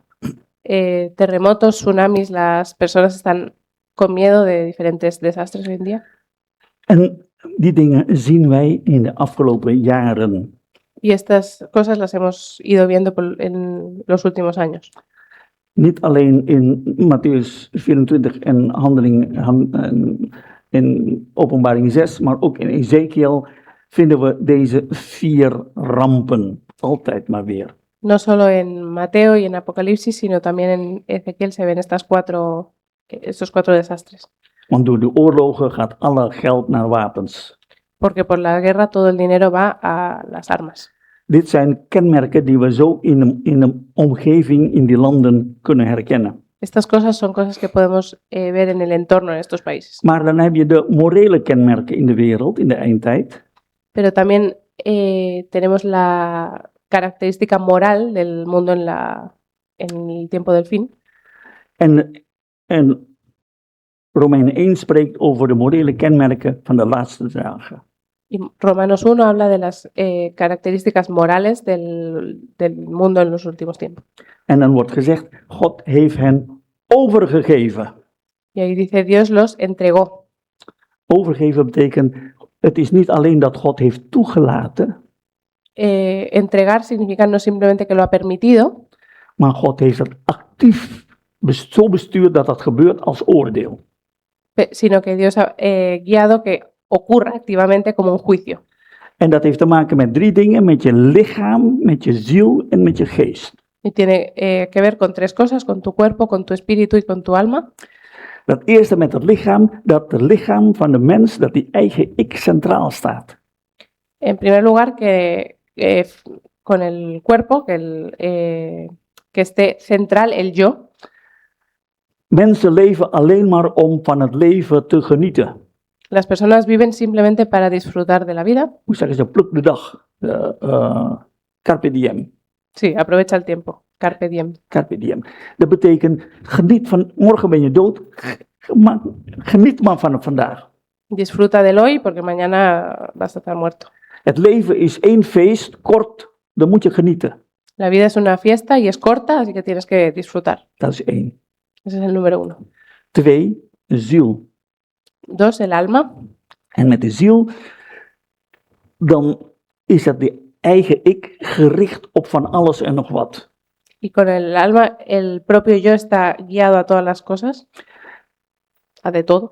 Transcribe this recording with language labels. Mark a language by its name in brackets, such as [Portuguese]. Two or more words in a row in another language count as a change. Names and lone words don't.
[Spanish] Terremotos, tsunamis, las personas están con miedo de diferentes desastres hoy en día. [Dutch] En die dingen zien wij in de afgelopen jaren. [Spanish] Y estas cosas las hemos ido viendo en los últimos años. [Dutch] Niet alleen in Mattheüs 24 en in Openbaring 6, maar ook in Ezekiel vinden we deze 4 rampen. Altijd maar weer. [Spanish] No solo en Mateo y en Apocalipsis, sino también en Ezequiel se ven estos 4 desastres. [Dutch] Want door de oorlogen gaat alle geld naar wapens. [Spanish] Porque por la guerra todo el dinero va a las armas. [Dutch] Dit zijn kenmerken die we zo in een omgeving in die landen kunnen herkennen. [Spanish] Estas cosas son cosas que podemos ver en el entorno en estos países. [Dutch] Maar dan heb je de morele kenmerken in de wereld in de eindtijd. [Spanish] Pero también tenemos la característica moral del mundo en el tiempo del fin. [Dutch] En Romeinen 1 spreekt over de morele kenmerken van de laatste dagen. [Spanish] Y Romanos 1 habla de las características morales del mundo en los últimos tiempos. [Dutch] En dan wordt gezegd, God heeft hen overgegeven. [Spanish] Y ahí dice, Dios los entregó. [Dutch] Overgeven betekent, het is niet alleen dat God heeft toegelaten, [Spanish] Entregar significa no simplemente que lo ha permitido, [Dutch] maar God heeft het actief zo bestuurd dat dat gebeurt als oordeel. [Spanish] Sino que Dios ha guiado que ocurra activamente como un juicio. [Dutch] En dat heeft te maken met 3 dingen, met je lichaam, met je ziel en met je geest. [Spanish] Y tiene que ver con 3 cosas, con tu cuerpo, con tu espíritu y con tu alma. [Dutch] Dat eerste met het lichaam, dat het lichaam van de mens, dat die eigen ik centraal staat. [Spanish] En primer lugar, que con el cuerpo, que esté central el yo. [Dutch] Mensen leven alleen maar om van het leven te genieten. [Spanish] Las personas viven simplemente para disfrutar de la vida. [Dutch] Hoe zeggen ze, pluk de dag. [Latin] Carpe diem. [Spanish] Sí, aprovecha el tiempo. [Latin] Carpe diem. Carpe diem. [Dutch] Dat betekent, geniet van, morgen ben je dood, maar geniet maar van vandaag. [Spanish] Disfruta del hoy porque mañana vas a estar muerto. [Dutch] Het leven is één feest, kort, dan moet je genieten. [Spanish] La vida es una fiesta y es corta, así que tienes que disfrutar. [Dutch] Dat is 1. [Spanish] Ese es el número 1. [Dutch] 2, ziel. [Spanish] 2, el alma. [Dutch] En met de ziel, dan is het de eigen ik gericht op van alles en nog wat. [Spanish] Y con el alma, el propio yo está guiado a todas las cosas, a de todo,